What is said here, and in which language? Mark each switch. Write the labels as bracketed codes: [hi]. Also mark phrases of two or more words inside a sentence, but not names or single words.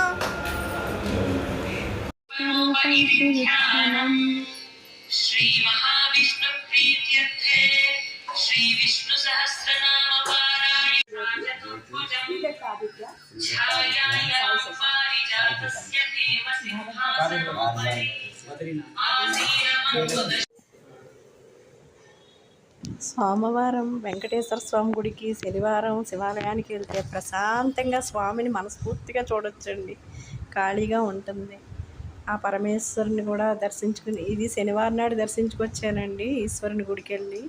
[sa] श्री महाविष्णु प्रीत्यर्थे श्री विष्णु सहस्रनाम पारायण छायायां पारिजातस्य देव सिंहासनोपरि [te] సోమవారం వెంకటేశ్వర స్వామి గుడికి, శనివారం శివాలయానికి వెళ్తే ప్రశాంతంగా స్వామిని మనస్ఫూర్తిగా చూడొచ్చండి. ఖాళీగా ఉంటుంది. ఆ పరమేశ్వరుని కూడా దర్శించుకుని, ఇది శనివారం నాడు దర్శించుకొచ్చానండి ఈశ్వరుని గుడికి వెళ్ళి.